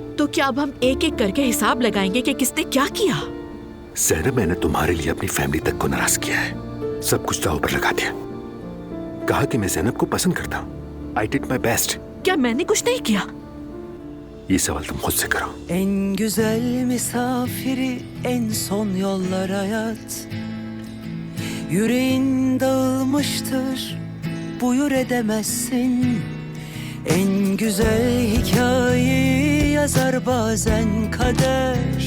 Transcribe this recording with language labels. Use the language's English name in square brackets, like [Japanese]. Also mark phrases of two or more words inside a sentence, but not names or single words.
[Hindi] तो क्या अब हम एक एक करके हिसाब लगाएंगे कि किसने क्या किया? ज़ैनब, मैंने तुम्हारे लिए अपनी फैमिली तक को नाराज किया है, सब कुछ दांव पर लगा दिया। कहा कि मैं ज़ैनब को पसंद करता हूँ। [English] I did my best. [Hindi] क्या मैंने कुछ नहीं किया? ये सवाल तुम खुद से करो। [Turkish] En güzel misafiri en son yollara yat. Yüreğin dağılmıştır, buyur edemezsin. En güzel hikayeyi yazar bazen kader.